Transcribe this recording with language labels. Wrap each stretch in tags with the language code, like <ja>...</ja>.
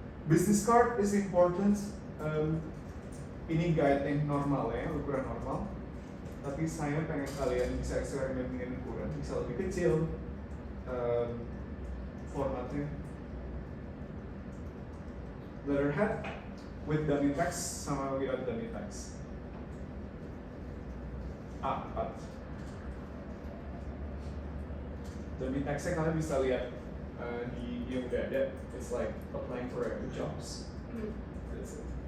<en>Business card is important.</en> <id>Ini guide yang normal ya, ukuran normal. Tapi saya pengen kalian bisa eksperimen dengan ukuran, bisa lebih kecil formatnya.</id> <en>Letterhead with dummy text</en> <id>sama</id> <en>without dummy text. A4.</en> <id>Dummy textnya kalian bisa lihat di yang udah ada.</id> <en>It's like applying for jobs. That's it.</en>